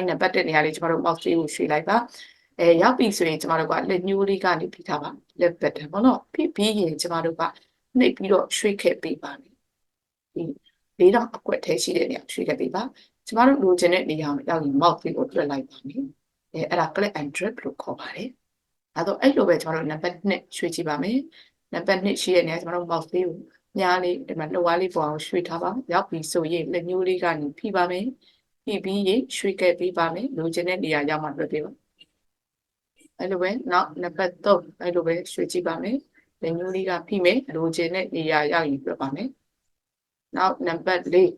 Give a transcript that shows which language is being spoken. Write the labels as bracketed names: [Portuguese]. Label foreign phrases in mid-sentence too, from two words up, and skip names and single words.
[Burmese] နံပါတ်တက်နေရာလေးကျမတို့ mouse လေးကိုရွှေ့လိုက်ပါရောက်ပြီဆိုရင်ကျမတို့ကလက်ညှိုးလေးကနေပြီးထားပါ left button ပေါ့နော်ပြီးရင်ကျမတို့ကနှိပ်ပြီးတော့ရွှေ့ခဲ့ပေးပါမယ် ဒီ4000အကွက်ထဲရှိတဲ့နေရာရွှေ့ခဲ့ပေးပါကျမတို့လိုချင်တဲ့နေရာကိုရောက်ရင် mouse လေးကိုတွက်လိုက်ပါမယ်အဲ့ဒါ [English] click and drag [Burmese] လို့ခေါ်ပါတယ်ဒါတော့အဲ့လိုပဲကျမတို့နံပါတ်2ရွှေ့ကြည့်ပါမယ်နံပါတ်2ရှိတဲ့နေရာကျမတို့ mouse လေးကိုညားလေးဒီမှာလှော်ဝါးလေးပေါ်အောင်ရွှေ့ထားပါရောက်ပြီဆိုရင်လက်ညှိုးလေးကနေဖိပါမယ်ဖိပြီးရင်ရွှေ့ခဲ့ပေးပါမယ်လိုချင်တဲ့နေရာရောက်မှတွက်ပေးပါအဲ့လိုပဲနောက်နံပါတ်3အဲ့လိုပဲရွှေ့ကြည့်ပါမယ်လက်ညှိုးလေးကဖိမယ်လိုချင်တဲ့နေရာရောက်ရင်တွက်ပါမယ်နောက်နံပါတ်4